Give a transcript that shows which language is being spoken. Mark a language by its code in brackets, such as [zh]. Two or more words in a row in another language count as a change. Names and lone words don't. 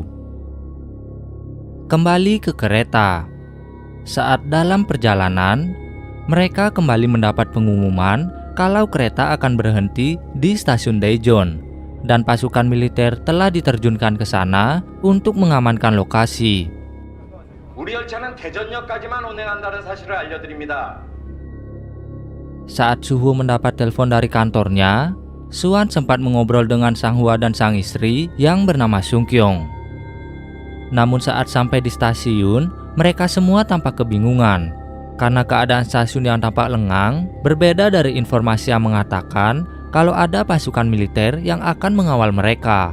[id] Kembali ke kereta. Saat dalam perjalanan, mereka kembali mendapat pengumuman kalau kereta akan berhenti di stasiun Daejeon dan pasukan militer telah diterjunkan ke sana untuk mengamankan lokasi. [ko] 우리 열차는 대전역까지만 운행한다는 사실을 알려드립니다. [id] Saat Suho mendapat telepon dari kantornya, Suan sempat mengobrol dengan Sang Hwa dan sang istri yang bernama Sung Kyung. Namun saat sampai di stasiun, mereka semua tampak kebingungan karena keadaan stasiun yang tampak lengang berbeda dari informasi yang mengatakan kalau ada pasukan militer yang akan mengawal mereka.